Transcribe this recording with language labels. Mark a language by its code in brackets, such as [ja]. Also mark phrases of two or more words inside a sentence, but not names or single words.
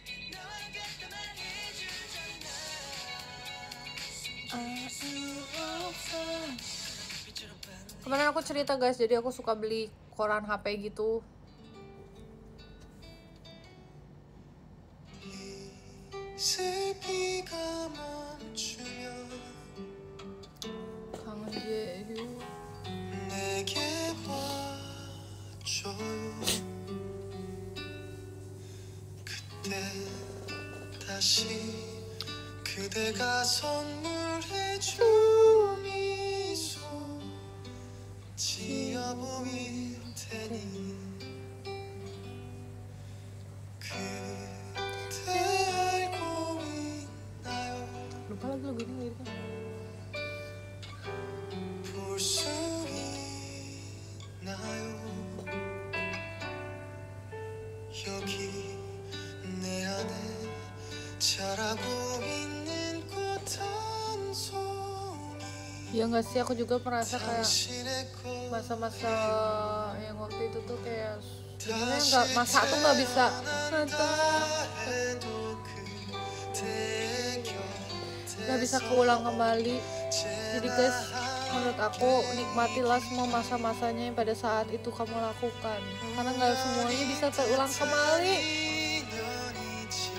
[id] Kemarin aku cerita guys, jadi aku suka beli koran HP gitu. Kangen Jeju. [ko] 그대가 선물해준 미소 지어 보일 테니 그대 알고 있나요? [id] lupa lagi lagu ini liriknya. [ko] 볼 수 있나요? 여기 내 안에 자라고 있는 꽃 한 송이. [id] Ya nggak sih, aku juga merasa kayak masa-masa yang waktu itu tuh kayak sebenarnya masa tuh nggak bisa keulang kembali. Jadi guys, menurut aku nikmatilah semua masa-masanya yang pada saat itu kamu lakukan, karena nggak semuanya bisa terulang kembali.